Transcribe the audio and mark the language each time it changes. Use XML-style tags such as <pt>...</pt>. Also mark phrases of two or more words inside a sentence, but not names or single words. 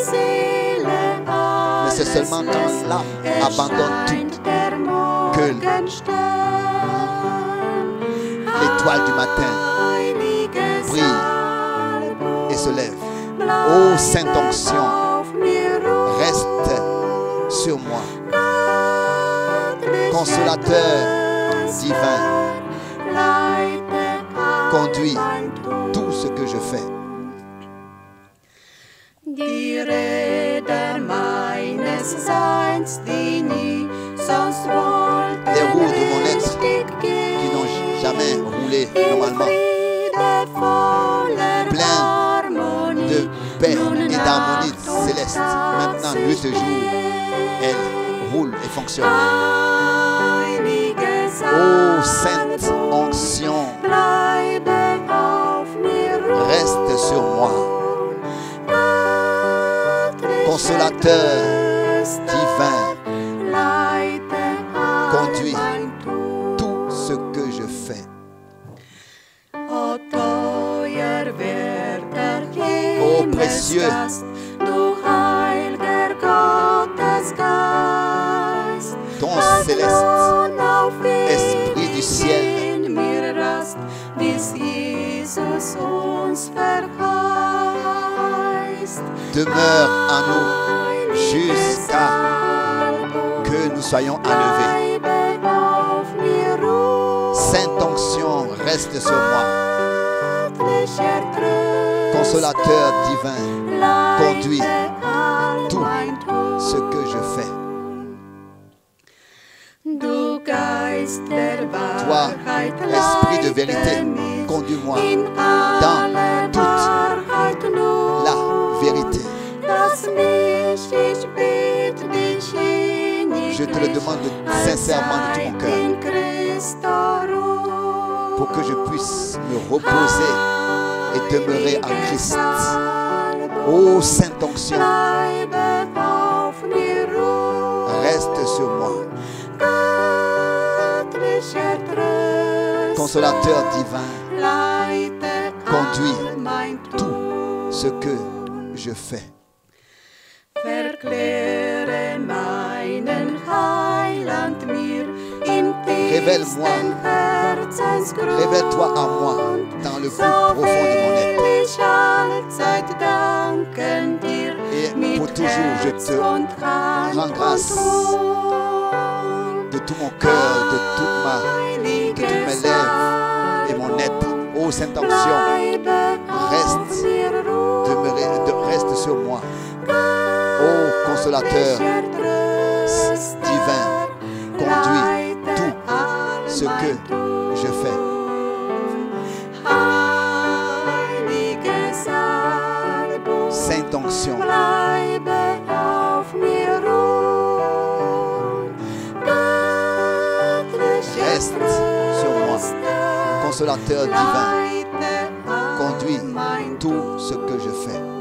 <fr>Mais c'est seulement quand l'âme abandonne tout que l'étoile du matin brille et se lève. Ô sainte onction, reste sur moi. Consolateur divin, conduis tout ce que je fais.</fr> <de>Die Räder meines Seins, die nie sonst wollten</de> <fr>Les roues de mon être</fr> <de>richtig</de> <fr>qui</fr> <de>gehen,</de> <fr>n'ont jamais roulé normalement,</fr> <de>Friede voller</de> <fr>plein</fr> <de>Harmonie,</de> <fr>de paix</fr> <de>nun</de> <fr>et d'harmonie</fr> <de>Nacht und</de> <fr>céleste.</fr> <de>Tag</de> <fr>Maintenant, nuit</fr> <de>sich</de> <fr>et jour,</fr> <de>drehen.</de> <fr>elle roule et fonctionne.</fr> <de>Heilige</de> <fr>Ô sainte</fr> <de>Salbung,</de> <fr>onction,</fr> <de>bleibe auf mir ruhen.</de> <fr>reste sur moi.</fr> <de>Göttlicher</de> <fr>Consolateur</fr> <de>Tröster,</de> <fr>divin,</fr> <de>leite all</de> <fr>conduis</fr> <de>mein Tun.</de> <fr>tout ce que je fais.</fr> <de>O teuer werter</de> <fr>Ô précieux,</fr> <de>Himmelsgast, du heilger Gottesgeist,</de> <fr>ton</fr> <de>das</de> <fr>céleste</fr> <de>nun auf</de> <fr>Esprit du</fr> <de>ewig</de> <fr>ciel,</fr> <de>in mir rast, bis Jesus uns verheißt.</de> <fr>demeure en nous jusqu'à que nous soyons enlevés.</fr> <de>Bleibe auf mir ruhen.</de> <fr>Sainte onction, reste sur moi.</fr> <de>Göttlicher Tröster,</de> <fr>Consolateur divin, conduis</fr> <de>leite all</de> <fr>tout</fr> <de>mein Tun.</de> <fr>ce que je fais.</fr> <de>Du Geist der</de> <fr>Toi,</fr> <de>Wahrheit,</de> <fr>esprit de</fr> <de>leite</de> <fr>vérité,</fr> <de>mich</de> <fr>conduis-moi</fr> <de>in</de> <fr>dans</fr> <de>alle</de> <fr>toute</fr> <de>Wahrheit nur.</de> <fr>la vérité.</fr> <de>Lass mich, ich bitte dich</de> <fr>Je te le demande sincèrement de tout mon cœur,</fr> <de>in Christo ruhen.</de> <fr>pour que je puisse me reposer et demeurer en Christ. Ô sainte onction,</fr> <de>Bleibe auf mir ruhen.</de> <fr>reste sur moi.</fr> <de>Göttlicher Tröster,</de> <fr>Consolateur divin,</fr> <de>leite</de> <fr>conduis</fr> <de>all mein Tun.</de> <fr>tout ce que je fais.</fr> <de>Verkläre meinen Heiland mir im</de> <fr>Révèle-moi,</fr> <de>tiefsten Herzensgrund.</de> <fr>révèle-toi à moi dans le plus profond de mon être.</fr> <de>So will ich allzeit danken dir,</de> <fr>Et</fr> <de>mit</de> <fr>pour toujours, je</fr> <de>Herz</de> <fr>te</fr> <de>und Hand</de> <fr>rends grâce</fr> <de>und Mund.</de> <fr>de tout mon cœur, de toutes mes lèvres et mon être. Ô sainte onction, reste, reste sur moi. Ô consolateur divin, conduis tout ce que je fais.</fr> <de>Heilige Salbung,</de> <fr>Sainte onction,</fr> <de>bleibe auf mir ruhen. Göttlicher</de> <fr>reste sur moi.</fr> <de>Tröster,</de> <fr>Consolateur divin,</fr> <de>leite all</de> <fr>conduis</fr> <de>mein</de> <fr>tout ce que je fais.</fr>